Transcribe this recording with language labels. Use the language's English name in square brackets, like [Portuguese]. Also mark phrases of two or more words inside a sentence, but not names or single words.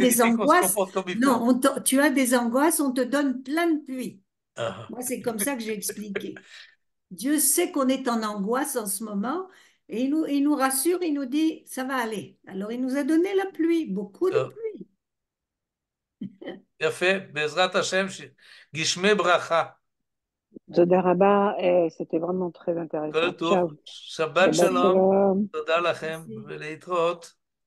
[French] as des signifie qu'on se angoisses, comporte comme il non, faut. tu as des angoisses, on te donne plein de pluie. Ah. Moi, c'est comme ça que j'ai expliqué. Dieu sait qu'on est en angoisse en ce moment et il nous rassure, il nous dit, ça va aller. Alors, il nous a donné la pluie, beaucoup de [Hebrew] טוב, [French] pluie. [Hebrew] יפה, בעזרת השם, גשמי ברכה. תודה רבה, [French] c'était vraiment très [Hebrew] כל [French] intéressant. [Hebrew] טוב, [French] Ciao. [Hebrew] שבת Shabbat שלום, shalom. תודה לכם, [French] Merci. [Hebrew] ולהתראות.